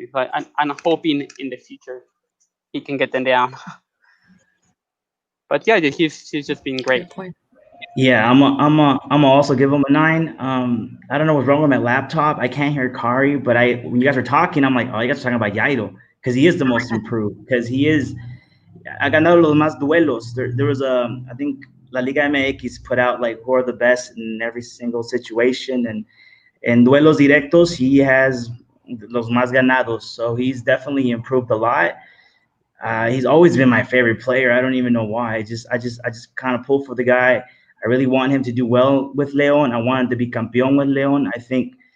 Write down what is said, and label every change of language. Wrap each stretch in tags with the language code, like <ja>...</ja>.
<en>But I'm hoping in the future he can get them down. But yeah, he's just been great. Yeah, I'm also give him a 9. I don't know what's wrong with my laptop. I can't hear Kari, but when you guys are talking, I'm like, oh, you guys are talking about Jairo, because he is the most improved. Because he is,</en> <es>ha ganado los más duelos.</es> <en>There was I think La Liga MX put out like who are the best in every single situation, and in</en> <es>duelos directos,</es> <en>he has</en> <es>los más ganados.</es> <en>So he's definitely improved a lot. He's always been my favorite player. I don't even know why. I just kind of pull for the guy. I really want him to do well with Leon. I want him to be campeón with Leon. I think</en>